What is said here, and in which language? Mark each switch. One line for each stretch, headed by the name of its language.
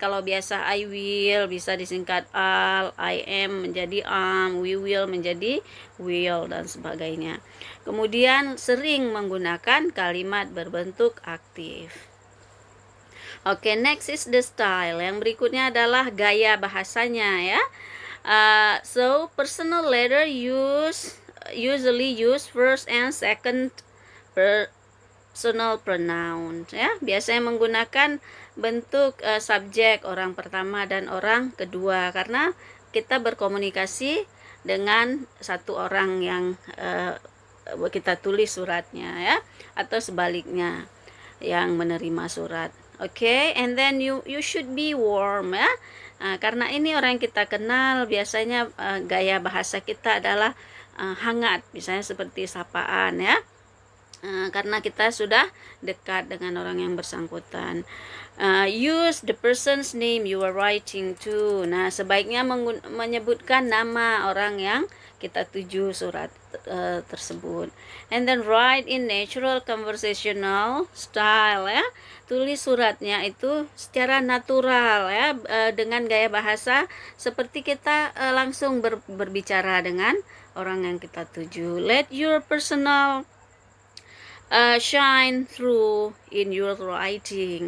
Indonesian: Kalau biasa I will bisa disingkat I'll, I am menjadi we will menjadi will, dan sebagainya. Kemudian sering menggunakan kalimat berbentuk aktif.
English: Oke, next is the style.
Indonesian: Yang berikutnya adalah gaya bahasanya, ya.
English: So personal letter usually use first and second personal pronoun, ya.
Indonesian: Biasanya menggunakan bentuk subjek orang pertama dan orang kedua, karena kita berkomunikasi dengan satu orang yang kita tulis suratnya, ya, atau sebaliknya yang menerima surat.
English: Okay, and then you should be warm,
Indonesian: ya. Karena ini orang yang kita kenal, biasanya gaya bahasa kita adalah hangat, misalnya seperti sapaan, ya. Karena kita sudah dekat dengan orang yang bersangkutan.
English: Use the person's name you are writing to.
Indonesian: Nah, sebaiknya menyebutkan nama orang yang kita tuju surat tersebut.
English: And then write in natural conversational style, ya.
Indonesian: Tulis suratnya itu secara natural, ya, dengan gaya bahasa seperti kita langsung berbicara dengan orang yang kita tuju.
English: Let your personal shine through in your writing.